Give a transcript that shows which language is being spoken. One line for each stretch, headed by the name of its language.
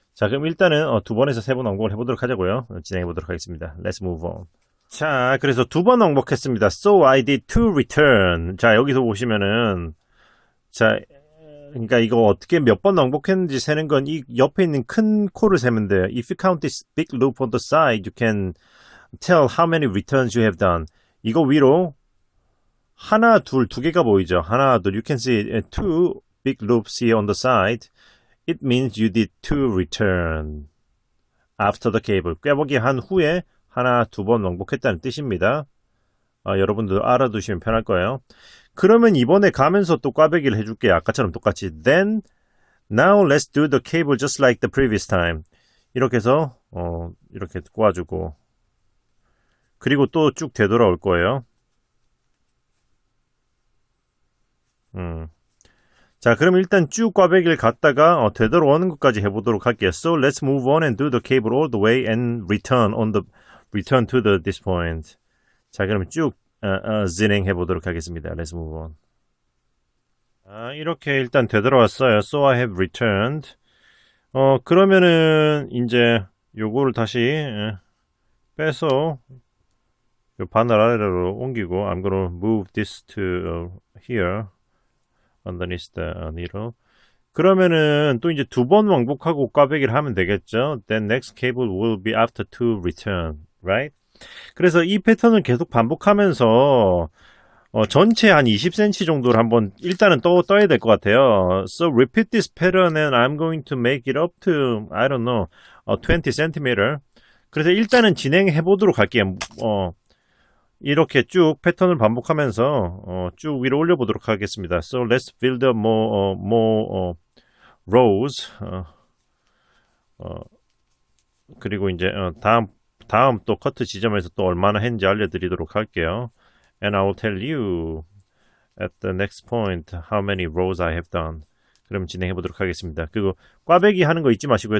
Korean: 자, 그럼 일단은 2번에서 3번 왕복을 해보도록 하자고요. 진행해 보도록 하겠습니다.
English: Let's move on.
Korean: 자, 그래서 2번 왕복했습니다.
English: So I did 2 return.
Korean: 자, 여기서 보시면은 자, 그러니까 이거 어떻게 몇 번 왕복했는지 세는 건 이 옆에 있는 큰 코를 세면 돼요.
English: If you count this big loop on the side, you can tell how many returns you have done.
Korean: 이거 위로 하나, 둘, 두 개가 보이죠. 하나, 둘.
English: You can see 2 big loops here on the side. It means you did 2 return after the cable.
Korean: 꿰보기 한 후에 하나, 2번 왕복했다는 뜻입니다. 여러분들 알아두시면 편할 거예요. 그러면 이번에 가면서 또 꽈배기를 해줄게요. 아까처럼 똑같이.
English: Then, now let's do the cable just like the previous time.
Korean: 이렇게 해서 이렇게 꽈주고 그리고 또 쭉 되돌아올 거예요. 자, 그럼 일단 쭉 꽈배기를 갔다가 되돌아오는 것까지 해보도록 할게요.
English: So let's move on and do the cable all the way and return to this point.
Korean: 자, 그럼 쭉 진행해 보도록 하겠습니다.
English: Let's move on.
Korean: 이렇게 일단 되돌아왔어요.
English: So I have returned.
Korean: 그러면은 이제 요거를 다시 빼서 요 바늘 아래로 옮기고
English: I'm gonna move this to here underneath the needle.
Korean: 그러면은 또 이제 두 번 왕복하고 꽈배기를 하면 되겠죠.
English: Then next cable will be after to return, right?
Korean: 그래서 이 패턴을 계속 반복하면서 전체 한 20cm 정도를 한번 일단은 떠야 될 것 같아요.
English: So repeat this pattern and I'm going to make it up to I don't know 20 cm.
Korean: 그래서 일단은 진행해 보도록 할게요. 이렇게 쭉 패턴을 반복하면서 쭉 위로 올려보도록 하겠습니다.
English: So let's build up more rows.
Korean: 그리고 이제 다음 또 커트 지점에서 또 얼마나 했는지 알려드리도록 할게요.
English: And I will tell you at the next point how many rows I have done.
Korean: 그럼 진행해 보도록 하겠습니다. 그리고 꽈배기 하는 거 잊지 마시고요.